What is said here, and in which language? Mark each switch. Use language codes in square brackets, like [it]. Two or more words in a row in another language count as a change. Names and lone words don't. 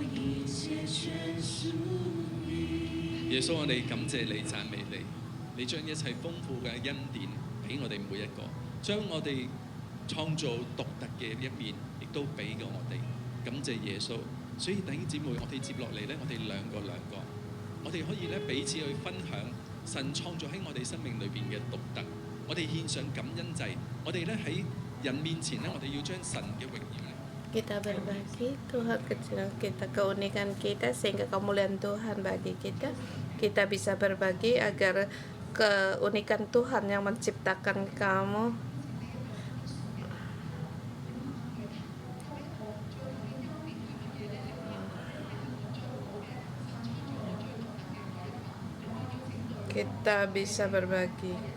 [yue] 耶穌，我哋感謝你、讚美你，你將一切豐富嘅恩典俾我哋每一個，將我哋創造獨特嘅一面，亦都俾過我哋。感謝耶穌，所以弟兄姊妹，我哋接落嚟咧，我哋兩個，我哋可以咧彼此去分享神創造喺我哋生命裏邊嘅獨特，我哋獻上感恩祭，我哋咧喺人面前咧，我哋要將神嘅榮耀咧。 [id] Kita berbagi Tuhan kecil kita, keunikan kita sehingga kemuliaan Tuhan bagi kita. Kita bisa berbagi agar keunikan Tuhan yang menciptakan kamu kita bisa berbagi.